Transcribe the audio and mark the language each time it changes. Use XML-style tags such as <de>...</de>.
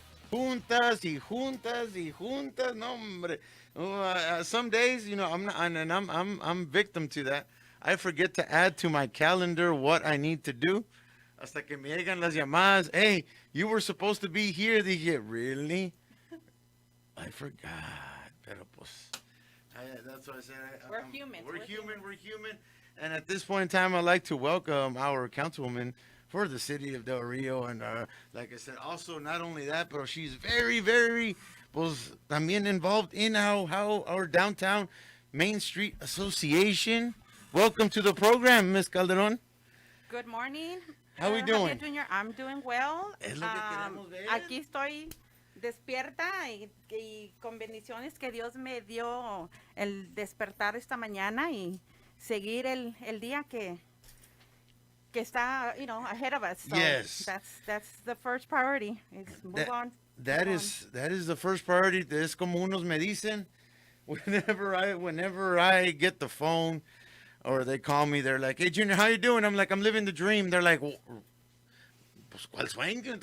<es>Juntas y juntas y juntas, no hombre.</es> <en>Some days, I'm victim to that. I forget to add to my calendar what I need to do. Hasta que me llegan las llamadas. Hey, you were supposed to be here. Dije, really? I forgot. Pero pues, that's what I said. We're humans. We're human. And at this point in time, I'd like to welcome our councilwoman for the city of Del Rio. And like I said, also not only that, but she's very, very, pues, también involved in how our downtown Main Street Association. Welcome to the program, Miss Calderon. Good morning. How we doing? I'm doing well.</en> <es>Es lo que queremos ver. Aquí estoy despierta y con bendiciones que Dios me dio el despertar esta mañana y seguir el día que está, ahead of us.</es> <en>So Yes. That's the first priority. Is move on. That is the first priority. Es como unos me dicen whenever I get the phone or they call me, they're like, "Hey Junior, how you doing?" I'm like, "I'm living the dream."</en> <es>They're like, pues ¿cuál sueño?</es>